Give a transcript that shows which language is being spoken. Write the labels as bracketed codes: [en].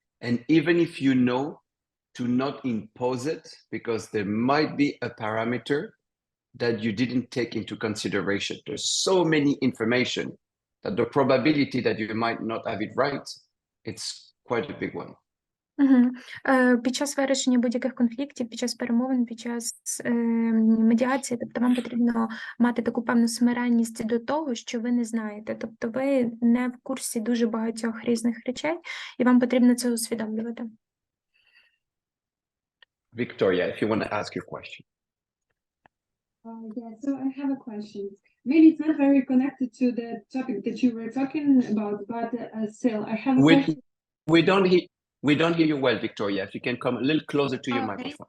[en] And even if you know, to not impose it, because there might be a parameter that you didn't take into consideration. There's so many information that the probability that you might not have it right, it's quite a big one. [uk] Під час вирішення будь-яких конфліктів, під час перемовин, під час медіації, тобто вам потрібно мати таку певну смиренність до того, що ви не знаєте. Тобто ви не в курсі дуже багатьох різних речей, і вам потрібно це усвідомлювати. [en] Victoria, if you want to ask your question. Yeah, so I have a question. Maybe it's not very connected to the topic that you were talking about, but still, I have a question. We don't hear you well, Victoria. If you can come a little closer to your microphone.